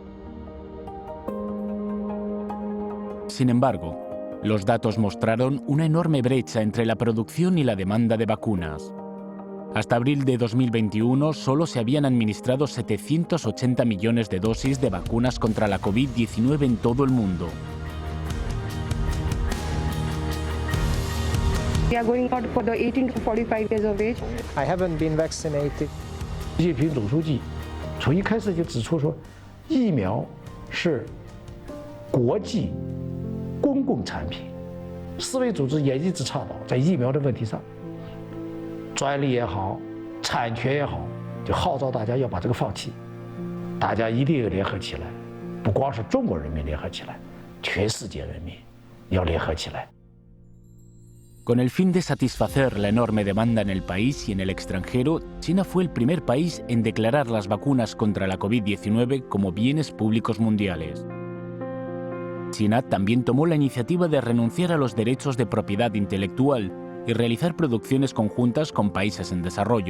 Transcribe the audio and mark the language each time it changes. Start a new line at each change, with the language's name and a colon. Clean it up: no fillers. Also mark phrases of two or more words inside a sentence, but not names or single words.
Spanish: Sin embargo, los datos mostraron una enorme brecha entre la producción y la demanda de vacunas. Hasta abril de 2021, solo se habían administrado 780 millones de dosis de vacunas contra la COVID-19 en todo el mundo.
English: We are going out for the 18 to 45 years of age. I haven't been vaccinated.
Chinese: 习近平总书记从一开始就指出说，疫苗是国际公共产品。世卫组织也一直倡导，在疫苗的问题上，专利也好，产权也好，就号召大家要把这个放弃，大家一定要联合起来，不光是中国人民联合起来，全世界人民要联合起来。
Spanish: Con el fin de satisfacer la enorme demanda en el país y en el extranjero, China fue el primer país en declarar las vacunas contra la COVID-19 como bienes públicos mundiales. China también tomó la iniciativa de renunciar a los derechos de propiedad intelectual y realizar producciones conjuntas con países en desarrollo.